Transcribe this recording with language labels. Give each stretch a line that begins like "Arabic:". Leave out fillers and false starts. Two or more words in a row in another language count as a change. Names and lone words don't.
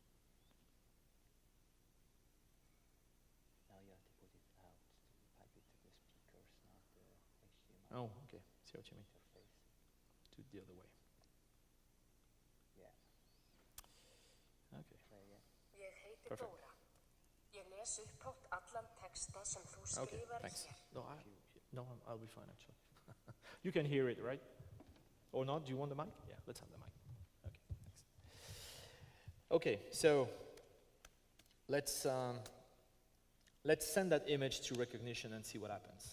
English: Now you have to put it out to pipe it to the speakers, not the HDMI Oh, okay. See what you mean. interface. Do it the other way. Yeah. Okay. Try again.
Icelandic: Ég heiti
English: Perfect.
Icelandic: Dóra. Ég les upphátt allan texta sem þú
English: Okay,
Icelandic: skrifar
English: thanks.
Icelandic: hér.
English: No, I'll be fine actually. You can hear it, right? Or not? Do you want the mic? Yeah, let's have the mic. Okay, thanks. Okay, so let's send that image to recognition and see what happens.